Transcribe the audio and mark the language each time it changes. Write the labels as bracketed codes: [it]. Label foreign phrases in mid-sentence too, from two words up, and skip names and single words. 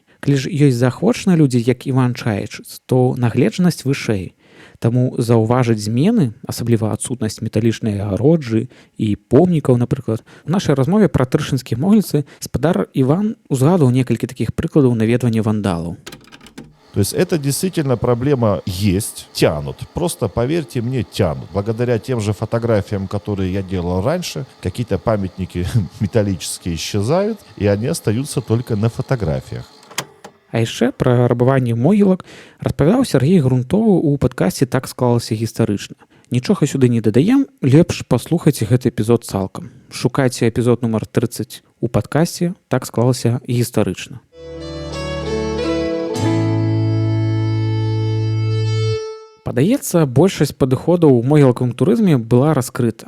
[be] Калі ж ёсць заахвочаныя людзі, як Іван Чайчыц, то нагледжанасць вышэй. Таму заўважыць змены, асабліва адсутнасць металічнай агароджы і помнікаў, напрыклад. У нашай размове пра трышынскія могільцы спадар Іван узгадаў некалькі такіх прыкладаў наведвання вандалаў. [ru] То есть это действительно проблема есть, тянут. Просто, поверьте мне, тянут. Благодаря тем же фотографиям, которые я делал раньше, какие-то памятники металлические исчезают, и они остаются только на фотографиях. [be] А яшчэ пра рабаванне могілак распавядаў Сергей Грунтовы ў падкасці «Так склалася гістарычна». Нічога сюды не дадаем, лепш паслухайце гэты эпізод цалкам. Шукайце эпізод нумар 30 у падкасці «Так склалася гістарычна». Падаецца, большасць падыходаў у могілкавым турызме была раскрыта.